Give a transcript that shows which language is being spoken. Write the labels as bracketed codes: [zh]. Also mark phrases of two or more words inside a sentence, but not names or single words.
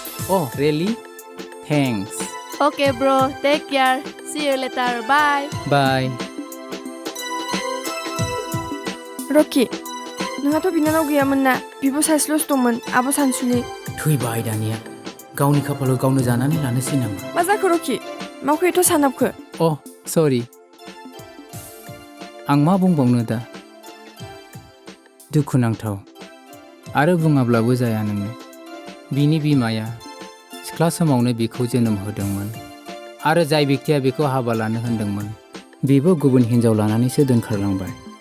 [en] Oh, really? Thanks. Okay, bro. Take care. See you later. Bye. Bye. [brx] रकि नोंहाथ' बिनानाव गैयामोन ना बिब' सासेल'सो दंमोन आब' सानसुलि थैबाय दानिया गावनि खाफालाव गावनो जानानै लानोसै नामा? मा जाखो रकि माखौ एथ' सानाबखो अ सरि आं मा बुंबावनो दा दुखुनांथाव आरो बुङाब्लाबो जाया नोंनो बिनि बिमाया सिख्ला समावनो बिखौ जोनोम होदोंमोन आरो जाय व्यक्तिया बिखौ हाबा लानो होनदोंमोन बेबो गुबुन हिन्जाव लानानैसो दोनखारलांबाय